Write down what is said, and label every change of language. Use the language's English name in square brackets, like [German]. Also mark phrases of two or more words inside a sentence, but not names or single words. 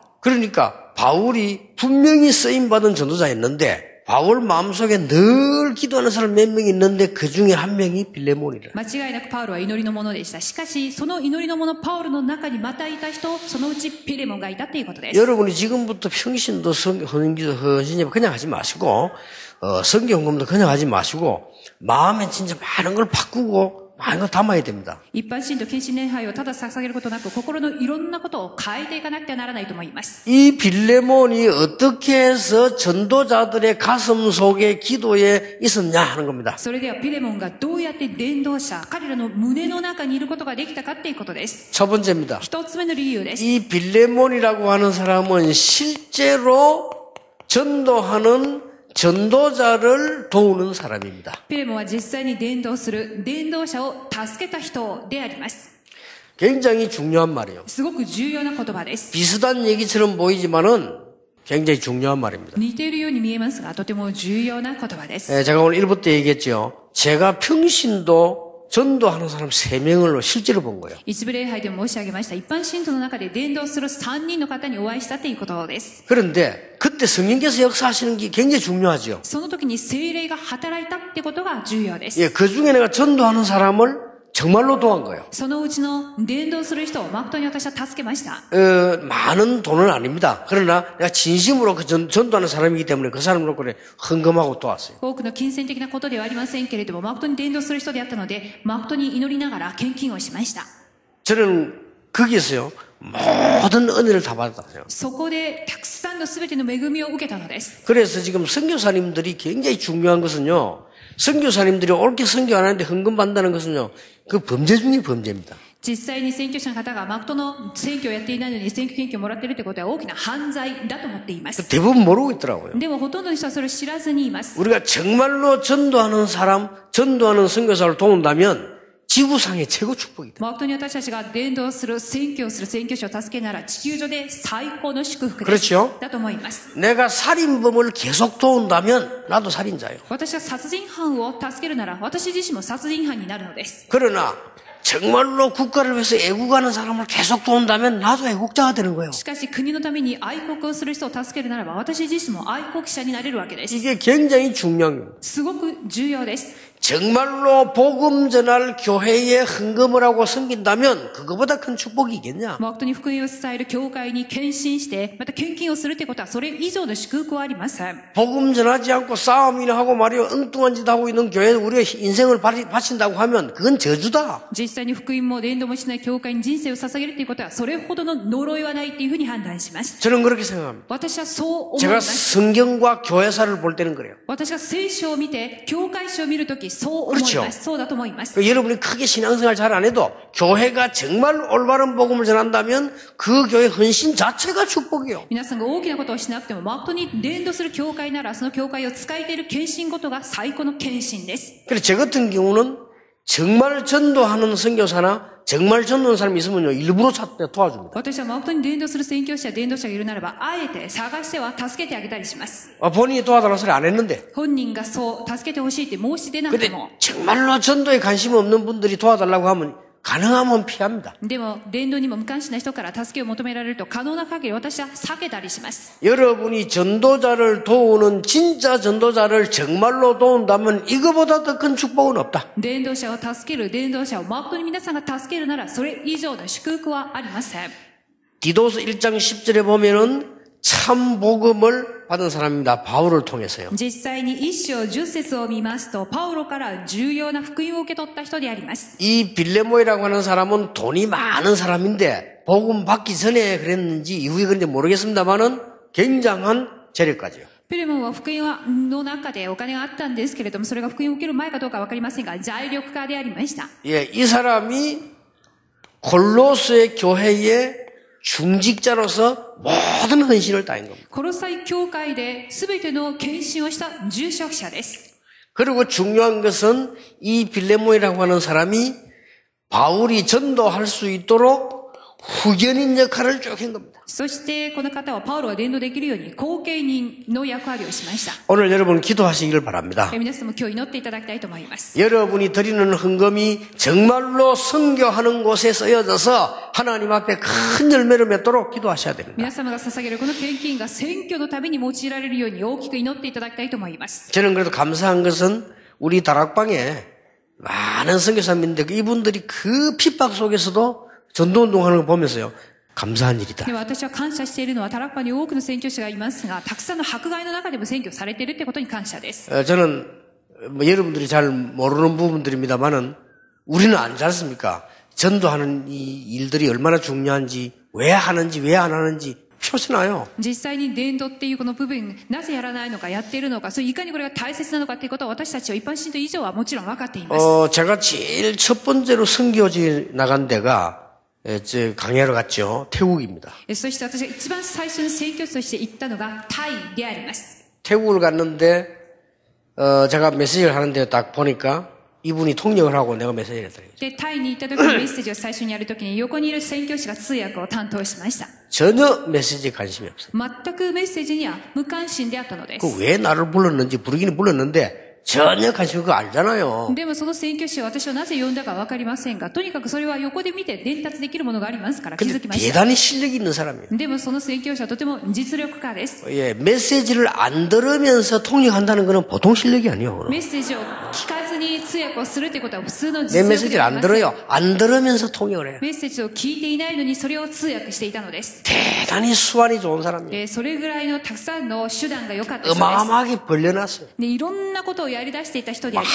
[Korean] 그러니까 바울이 분명히 쓰임받은 전도자였는데 바울 마음속에 늘 기도하는 사람 몇 명 있는데 그 중에 한 명이 빌레몬이라. [Japanese] 間違いなくパウロは祈りのものでした。しかし、その祈りのものパウロの中にまたいた人、そのうちピレモンがいたということです。 [Korean] 여러분이 지금부터 평신도 헌신예배 그냥 하지 마시고 성경공부도 그냥 하지 마시고 마음에 진짜 많은 걸 바꾸고 많은 걸 담아야 됩니다. [Japanese] 一般信徒献身礼拝をただ捧げることなく、心のいろんなことを変えていかなくてはならないと思います。 [Korean] 이 빌레몬이 어떻게 해서 전도자들의 가슴 속에 기도에 있었냐 하는 겁니다. [Japanese] それではピレモンがどうやって伝道者、彼らの胸の中にいることができたかっていうことです。 [Korean] 첫 번째입니다. [Japanese] 一つ目の理由です。 [Korean] 이 빌레몬이라고 하는 사람은 실제로 전도하는 전도자를 도우는 사람입니다. [Japanese] ピレモンは実際に伝道する伝道者を助けた人であります。 [Korean] 굉장히 중요한 말이에요. [Japanese] すごく重要な言葉です。 [Korean] 비슷한 얘기처럼 보이지만은 굉장히 중요한 말입니다. [Japanese] 似ているように見えますが、とても重要な言葉です。 [Korean] 제가 오늘 1부 때 얘기했죠. 제가 평신도 전도하는 사람 3명을 실제로 본 거예요. [Japanese] 一部礼拝でも申し上げました。一般信徒の中で伝道する3人の方にお会いしたということです。 [Korean] 그런데 그때 성령께서 역사하시는 게 굉장히 중요하죠. [Japanese] その時に聖霊が働いたってことが重要です。 [Korean] 예, 그 중에 내가 전도하는 사람을 정말로 도한 거예요. [Japanese] そのうちの伝道する人を誠に私は助けました。 [Korean] 많은 돈은 아닙니다. 그러나 내가 진심으로 그 전도하는 사람이기 때문에 그 사람을 놓고 헌금하고 도왔어요. [Japanese] 多くの金銭的なことではありませんけれども、誠に伝道する人であったので、誠に祈りながら献金をしました。 [Korean] 저는 거기에서요, 모든 은혜를 다 받았어요. [Japanese] そこでたくさんの全ての恵みを受けたのです。 [Korean] 그래서 지금 선교사님들이 굉장히 중요한 것은요, 선교사님들이 옳게 선교 안 하는데 헌금 받는다는 것은요, 그 범죄 중에 범죄입니다. [Japanese] 実際に選挙者の方が誠の選挙をやっていないのに選挙献金をもらっているということは大きな犯罪だと思っています。 [Korean] 대부분 모르고 있더라고요. [Japanese] でもほとんどの人はそれを知らずにいます。 [Korean] 우리가 정말로 전도하는 사람, 전도하는 선교사를 도운다면 지구상의 최고 축복이다. [Japanese] 誠に私たちが伝道する、宣教する宣教師を助けなら地球上で最高の祝福です。 [Korean] 그렇죠? [Japanese] だと思います。 [Korean] 내가 살인범을 계속 도운다면 나도 살인자예요. [Japanese] 私が殺人犯を助けるなら私自身も殺人犯になるのです。 [Korean] 그러나 정말로 국가를 위해서 애국하는 사람을 계속 도운다면 나도 애국자가 되는 거예요. [Japanese] しかし国のために愛国をする人を助けるならば私自身も愛国者になれるわけです。 [Korean] 이게 굉장히 중요한 거예요. [Japanese] すごく重要です。 [Korean] 정말로 복음 전할 교회에 헌금을 하고 섬긴다면 그거보다 큰 축복이 있겠냐? [Japanese] 誠に福音を伝える教会に献身してまた献金をするということはそれ以上の祝福はありません。 [Korean] 복음 전하지 않고 싸움이나 하고 말이요 엉뚱한 짓 하고 있는 교회에 우리의 인생을 바친다고 하면 그건 저주다. [Japanese] 実際に福音も伝道もしない教会に人生を捧げるということはそれほどの呪いはないというふうに判断します。 [Korean] 저는 그렇게 생각합니다. [Japanese] 私はそう思い [Korean] 제가 [Japanese] ます。 [Korean] 성경과 교회사를 볼 때는 그래요. [Japanese] 私が聖書を見て教会史を見るときそう思います。そうだと思います。 [Korean] 여러분이 크게 신앙생활 잘 안 해도 교회가 정말 올바른 복음을 전한다면 그 교회 헌신 자체가 축복이에요. [Japanese] 皆さんが大きなことをしなくても誠に伝道する教会ならその教会を使えている献身ごとが最高の献身です。 [Korean] 그래서 저 같은 경우는 정말 전도하는 선교사나 정말 전도하는 사람이 있으면요 일부러 도와줍니다. [Japanese] 私は誠に伝道する宣教師や伝道者がいるならばあえて探しては助けてあげたりします。 [Korean] 본인이 도와달라는 소리 안 했는데 [Japanese] 本人がそう助けてほしいって申し出なくて [Korean] 근데 [Japanese] も [Korean] 정말로 전도에 관심이 없는 분들이 도와달라고 하면 가능하면 피합니다. [Japanese] でも伝道にも無関心な人から助けを求められると可能な限り私は避けたりします。 [Korean] 여러분이 전도자를 도우는 진짜 전도자를 정말로 도운다면 이거보다 더 큰 축복은 없다. [Japanese] 伝道者を助ける伝道者を誠に皆さんが助けるならそれ以上の祝福はありません。 [Korean] 디도서 1장 10절에 보면은 참 복음을 받은 사람입니다. 바울을 통해서요. [Japanese] 実際に一章10節を見ますとパウロから重要な福音を受け取った人であります。 [Korean] 이 빌레모이라고 하는 사람은 돈이 많은 사람인데 복음 받기 전에 그랬는지 이후에 그런지 모르겠습니다만은 굉장한 재력가지요. [Japanese] ピレモンは福音の中でお金があったんですけれどもそれが福音を受ける前かどうかわかりませんが財力家でありました。 [Korean] 예, 이 사람이 골로스의 교회의 중직자로서 모든 헌신을 다한 겁니다. [Japanese] コロサイ教会で全ての献身をした住職者です。 [Korean] 그리고 중요한 것은 이 빌레모이라고 하는 사람이 바울이 전도할 수 있도록 후견인 역할을 쭉 한 겁니다. [Japanese] そしてこの方はパウロが伝道できるように後継人の役割をしました。 [Korean] 오늘 여러분 기도하시기를 바랍니다. [Japanese] 皆さんも今日祈っていただきたいと思います。 [Korean] 여러분이 드리는 헌금이 정말로 선교하는 곳에 쓰여져서 하나님 앞에 큰 열매를 맺도록 기도하셔야 됩니다. [Japanese] 皆様が捧げるこの献金が選挙のために用いられるように大きく祈っていただきたいと思います。 [Korean] 저는 그래도 감사한 것은 우리 다락방에 많은 선교사님인데 이분들이 그 핍박 속에서도 전도운동하는 거 보면서요. 감사한 일이다. [Japanese] でも私は感謝しているのはタラッパに多くの宣教師がいますがたくさんの迫害の中でも宣教されているということに感謝です。 [Korean] 저는 여러분들이 잘 모르는 부분들입니다만은 우리는 알지 않습니까? 전도하는 이 일들이 얼마나 중요한지 왜 하는지 왜 안 하는지 표시나요. [Japanese] 実際に伝道っていうこの部分なぜやらないのかやっているのかそれいかにこれが大切なのかということは私たちは一般信徒以上はもちろん分かっています。 [Korean] 제가 제일 첫 번째로 선교지 나간 데가 강야로 갔죠. 태국입니다. [Japanese] そして私が一番最初に宣教師として行ったのがタイであります。 [Korean] 태국을 갔는데 제가 메시지를 하는데 딱 보니까 이분이 통역을 하고 내가 메시지를 했더니 [Japanese] でタイに行った時にメッセージを最初にやる時に横にいる宣教師が通訳を担当しました。 [Korean] 전혀 메시지에 관심이 없어요. [Japanese] 全くメッセージには無関心であったのです。 [Korean] 그 왜 나를 불렀는지 부르기는 불렀는데 전혀 관심 그거 알잖아요. [Japanese] でもその宣教師は私をなぜ呼んだか分かりませんがとにかくそれは横で見て伝達できるものがありますから気づ [Korean] 근데 [Japanese] きました。 [Korean] 대단히 실력이 있는 사람이에요. [Japanese] でもその宣教師はとても実力家です。 [Korean] 예, 메시지를 안 들으면서 통역한다는 거는 보통 실력이 아니에요. [Japanese] メッセージを聞かずに通訳をするということは普通の [Korean] 내 [Japanese] 実力 [Korean] 메시지를 [Japanese] ではあ [Korean] 안 [Japanese] りません。 [Korean] 들어요. 안 들으면서 통역을 해요. [Japanese] メッセージを聞いていないのにそれを通訳していたのです。 [Korean] 대단히 수완이 좋은 사람이에요. [Japanese] それぐらいのたくさんの手段が良かった人です。 [Korean] 어마어마하게 벌려놨어요. [Japanese] で、いろんなことをやり出していた人であ